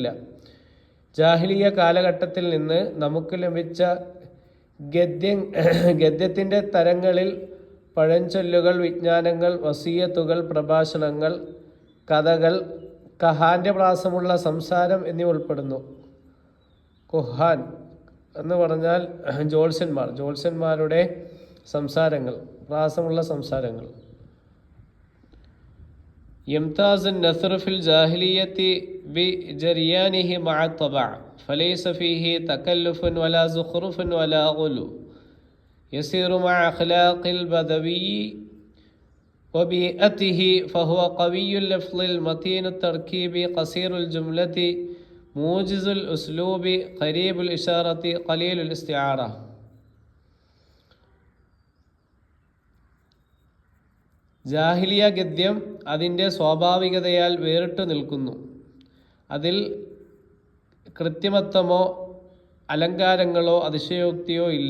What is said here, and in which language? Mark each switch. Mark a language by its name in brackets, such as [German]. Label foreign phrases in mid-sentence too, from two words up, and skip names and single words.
[Malayalam] ജാഹിലിയ കാലഘട്ടത്തിൽ നിന്ന് നമുക്ക് ലഭിച്ച ഗദ്യത്തിൻ്റെ തരങ്ങളിൽ പഴഞ്ചൊല്ലുകൾ, വിജ്ഞാനങ്ങൾ, വസീയത്തുകൾ, പ്രഭാഷണങ്ങൾ, കഥകൾ, കഹാന്റെ പ്രാസമുള്ള സംസാരം എന്നിവ ഉൾപ്പെടുന്നു. കുഹാൻ എന്ന് പറഞ്ഞാൽ ജ്യോത്സ്യന്മാരുടെ സംസാരങ്ങൾ, പ്രാസമുള്ള സംസാരങ്ങൾ. [Arabic] യംതാസ് النثر في الجاهلية بجريانه مع الطبع فليس فيه تكلف ولا زخرف ولا غلو يسير مع أخلاق البدوي وبيئته فهو قوي اللفظ المتين التركيب قصير الجملة موجز الأسلوب قريب الإشارة قليل الاستعارة. [Malayalam] ജാഹിലിയ ഗദ്യം അതിൻ്റെ സ്വാഭാവികതയാൽ വേറിട്ടു നിൽക്കുന്നു. അതിൽ കൃത്രിമത്വമോ അലങ്കാരങ്ങളോ അതിശയോക്തിയോ ഇല്ല.